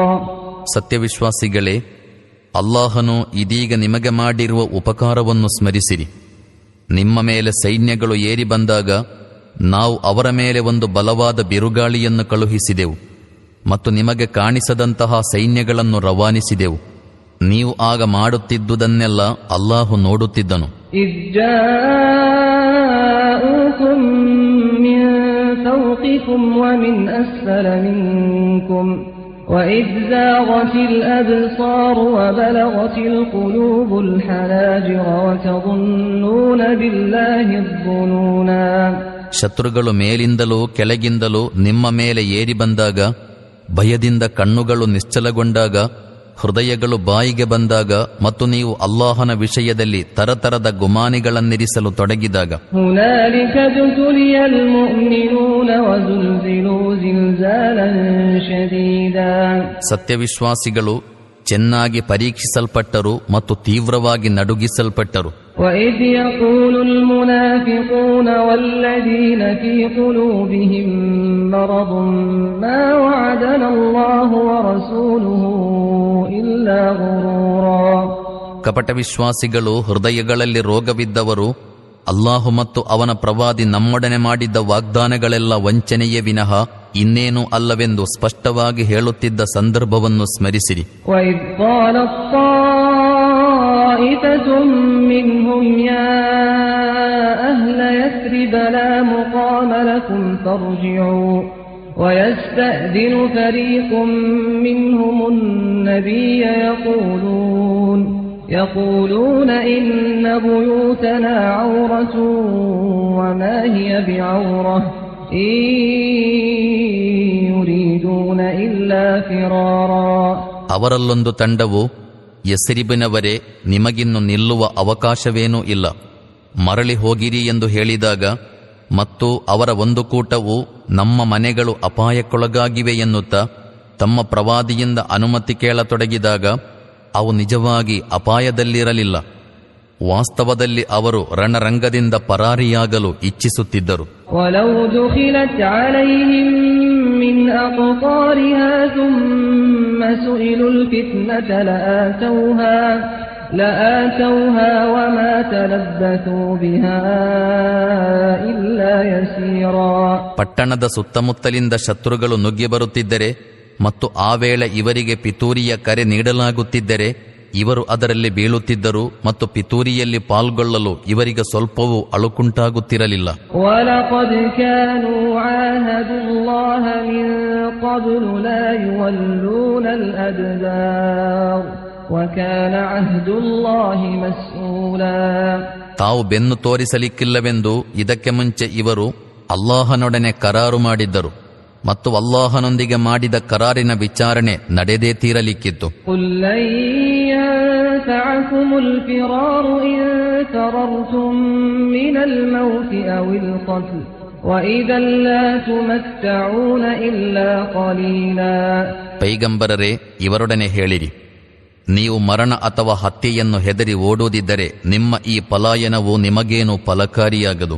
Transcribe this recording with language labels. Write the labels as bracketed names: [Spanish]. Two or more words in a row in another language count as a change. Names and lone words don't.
[Kannada] ಸತ್ಯವಿಶ್ವಾಸಿಗಳೇ, ಅಲ್ಲಾಹನು ಇದೀಗ ನಿಮಗೆ ಮಾಡಿರುವ ಉಪಕಾರವನ್ನು ಸ್ಮರಿಸಿರಿ. ನಿಮ್ಮ ಮೇಲೆ ಸೈನ್ಯಗಳು ಏರಿ ಬಂದಾಗ ನಾವು ಅವರ ಮೇಲೆ ಒಂದು ಬಲವಾದ ಬಿರುಗಾಳಿಯನ್ನು ಕಳುಹಿಸಿದೆವು ಮತ್ತು ನಿಮಗೆ ಕಾಣಿಸದಂತಹ ಸೈನ್ಯಗಳನ್ನು ರವಾನಿಸಿದೆವು. ನೀವು ಆಗ ಮಾಡುತ್ತಿದ್ದುದನ್ನೆಲ್ಲ ಅಲ್ಲಾಹು ನೋಡುತ್ತಿದ್ದನು. [Arabic] وَإِذْ زَاغَتِ الْأَبْصَارُ وَبَلَغَتِ الْقُلُوبُ الْحَنَاجِرَ وَتَظُنُّونَ بِاللَّهِ الظُّنُونَا. [Kannada] ಶತ್ರುಗಳು ಮೇಲಿಂದಲೂ ಕೆಳಗಿಂದಲೂ ನಿಮ್ಮ ಮೇಲೆ ಏರಿ ಬಂದಾಗ, ಭಯದಿಂದ ಕಣ್ಣುಗಳು ನಿಶ್ಚಲಗೊಂಡಾಗ, ಹೃದಯಗಳು ಬಾಯಿಗೆ ಬಂದಾಗ ಮತ್ತು ನೀವು ಅಲ್ಲಾಹನ ವಿಷಯದಲ್ಲಿ ತರತರದ ಗುಮಾನಿಗಳನ್ನಿರಿಸಲು ತೊಡಗಿದಾಗ, ಸತ್ಯವಿಶ್ವಾಸಿಗಳು ಚೆನ್ನಾಗಿ ಪರೀಕ್ಷಿಸಲ್ಪಟ್ಟರು ಮತ್ತು ತೀವ್ರವಾಗಿ ನಡುಗಿಸಲ್ಪಟ್ಟರು. [Arabic] وَإِذْ يَقُولُ الْمُنَافِقُونَ وَالَّذِينَ فِي قُلُوبِهِم مَّرَضٌ مَّا وَعَدَنَا اللَّهُ وَرَسُولُهُ إِلَّا غُرُورًا. [Kannada] ಕಪಟ ವಿಶ್ವಾಸಿಗಳು, ಹೃದಯಗಳಲ್ಲಿ ರೋಗವಿದ್ದವರು, ಅಲ್ಲಾಹು ಮತ್ತು ಅವನ ಪ್ರವಾದಿ ನಮ್ಮೊಡನೆ ಮಾಡಿದ್ದ ವಾಗ್ದಾನಗಳೆಲ್ಲ ವಂಚನೆಯೇ ವಿನಃ ಇನ್ನೇನೂ ಅಲ್ಲವೆಂದು ಸ್ಪಷ್ಟವಾಗಿ ಹೇಳುತ್ತಿದ್ದ ಸಂದರ್ಭವನ್ನು ಸ್ಮರಿಸಿರಿ. [Arabic] وَإِذْ قَالَتْ طَائِفَةٌ مِّنْهُمْ يَا أَهْلَ يَثْرِبَ لَا مُقَامَ لَكُمْ فَارْجِعُوا وَيَسْتَأْذِنُ فَرِيقٌ مِّنْهُمُ النَّبِيَّ يقولون إن بيوتنا عورة وما هي بعورة إن يريدون إلا فرارا. [Kannada] ಅವರಲ್ಲೊಂದು ತಂಡವು, ಯಸ್ರಿಬಿನವರೇ, ನಿಮಗಿನ್ನು ನಿಲ್ಲುವ ಅವಕಾಶವೇನೂ ಇಲ್ಲ, ಮರಳಿ ಹೋಗಿರಿ ಎಂದು ಹೇಳಿದಾಗ, ಮತ್ತು ಅವರ ಒಂದು ಕೂಟವು, ನಮ್ಮ ಮನೆಗಳು ಅಪಾಯಕ್ಕೊಳಗಾಗಿವೆ ಎನ್ನುತ್ತಾ ತಮ್ಮ ಪ್ರವಾದಿಯಿಂದ ಅನುಮತಿ ಕೇಳತೊಡಗಿದಾಗ, ಅವು ನಿಜವಾಗಿ ಅಪಾಯದಲ್ಲಿರಲಿಲ್ಲ. ವಾಸ್ತವದಲ್ಲಿ ಅವರು ರಣರಂಗದಿಂದ ಪರಾರಿಯಾಗಲು ಇಚ್ಛಿಸುತ್ತಿದ್ದರು. [Arabic] وَلَوْ دُخِلَتْ عَلَيْهِمْ مِنْ أَقْطَارِهَا ثُمَّ سُئِلُوا الْفِتْنَةَ لَآتَوْهَا وَمَا تَلَبَّثُوا بِهَا إِلَّا يَسِيرًا. [Kannada] ಪಟ್ಟಣದ ಸುತ್ತಮುತ್ತಲಿಂದ ಶತ್ರುಗಳು ನುಗ್ಗಿ ಬರುತ್ತಿದ್ದರೆ ಮತ್ತು ಆ ವೇಳೆ ಇವರಿಗೆ ಪಿತೂರಿಯ ಕರೆ ನೀಡಲಾಗುತ್ತಿದ್ದರೆ ಇವರು ಅದರಲ್ಲಿ ಬೀಳುತ್ತಿದ್ದರು ಮತ್ತು ಪಿತೂರಿಯಲ್ಲಿ ಪಾಲ್ಗೊಳ್ಳಲು ಇವರಿಗೆ ಸ್ವಲ್ಪವೂ ಅಳುಕುಂಟಾಗುತ್ತಿರಲಿಲ್ಲ. [Arabic] وَلَقَدْ كَانُوا عَاهَدُوا اللَّهَ مِن قَبْلُ لَا يُوَلُّونَ الْأَدْبَارَ وَكَانَ عَهْدُ اللَّهِ مَسْئُولًا. [Kannada] ತಾವು ಬೆನ್ನು ತೋರಿಸಲಿಕ್ಕಿಲ್ಲವೆಂದು ಇದಕ್ಕೆ ಮುಂಚೆ ಇವರು ಅಲ್ಲಾಹನೊಡನೆ ಕರಾರು ಮಾಡಿದ್ದರು ಮತ್ತು ಅಲ್ಲಾಹನೊಂದಿಗೆ ಮಾಡಿದ ಕರಾರಿನ ವಿಚಾರಣೆ ನಡೆದೇ ತೀರಲಿಕ್ಕಿತ್ತು. [Arabic] قُل لَّن يَنفَعَكُمُ الْفِرَارُ إِن فَرَرْتُم مِّنَ الْمَوْتِ أَوِ الْقَتْلِ وَإِذًا لَّا تُمَتَّعُونَ إِلَّا قَلِيلًا. [Kannada] ಪೈಗಂಬರರೇ, ಇವರೊಡನೆ ಹೇಳಿರಿ, ನೀವು ಮರಣ ಅಥವಾ ಹತ್ಯೆಯನ್ನು ಹೆದರಿ ಓಡುವುದಿದ್ದರೆ ನಿಮ್ಮ ಈ ಪಲಾಯನವು ನಿಮಗೇನು ಫಲಕಾರಿಯಾಗದು.